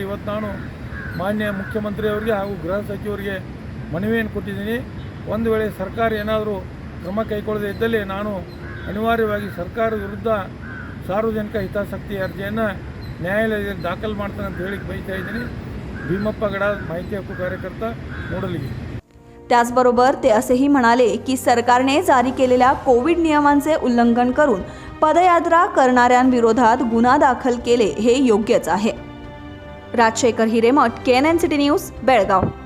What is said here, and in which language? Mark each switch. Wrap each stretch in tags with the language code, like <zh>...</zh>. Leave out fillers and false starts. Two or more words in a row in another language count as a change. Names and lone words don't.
<kn>ಇವತ್ತು ನಾನು ಮಾನ್ಯ ಮುಖ್ಯಮಂತ್ರಿಯವರಿಗೆ ಹಾಗೂ ಗೃಹ ಸಚಿವರಿಗೆ ಮನವಿಯನ್ನು ಕೊಟ್ಟಿದ್ದೀನಿ. ಒಂದು ವೇಳೆ ಸರ್ಕಾರ ಏನಾದರೂ ಕ್ರಮ ಕೈಗೊಳ್ಳದೇ ಇದ್ದಲ್ಲಿ ನಾನು ಅನಿವಾರ್ಯವಾಗಿ ಸರ್ಕಾರದ ವಿರುದ್ಧ ಸಾರ್ವಜನಿಕ ಹಿತಾಸಕ್ತಿ ಅರ್ಜಿಯನ್ನು ನ್ಯಾಯಾಲಯದಲ್ಲಿ ದಾಖಲು ಮಾಡ್ತಾನೆ ಅಂತ ಹೇಳಿ ಬಯಸ್ತಾ ಇದ್ದೀನಿ.</kn> <mr>ಭೀಮಪ್ಪ गडाद, माहिती हक्क कार्यकर्ता, मोडलगी. त्याचबरोबर ते असेही म्हणाले की सरकारने जारी केलेल्या कोविड नियमांचे उल्लंघन करून पदयात्रा करणाऱ्यांविरोधात गुन्हा दाखल केले हे योग्यच आहे. राजशेखर हिरेमठ, KNN सिटी न्यूज, बेळगाव.</mr>